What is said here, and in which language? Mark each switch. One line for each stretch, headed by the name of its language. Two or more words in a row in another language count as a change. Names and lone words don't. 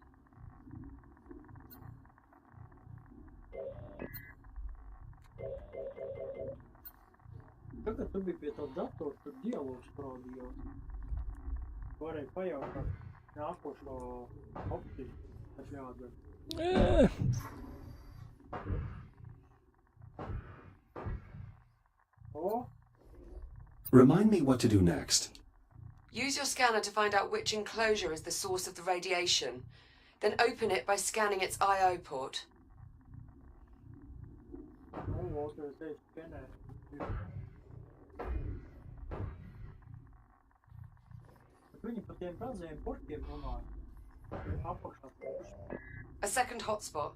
Latvian: Tagad tu biji pie tā datora, tur dialogs parādījās. Varēja pajautāt nākošo opciju, kas jādara. O?
English: Remind me what to do next. Use your scanner to find out which enclosure is the source of the radiation. Then open it by scanning its I/O port.
Latvian: Otrais teica skenē. Viņi par tiem mazajiem portiem runāja. Apakšā.
English: A second hotspot.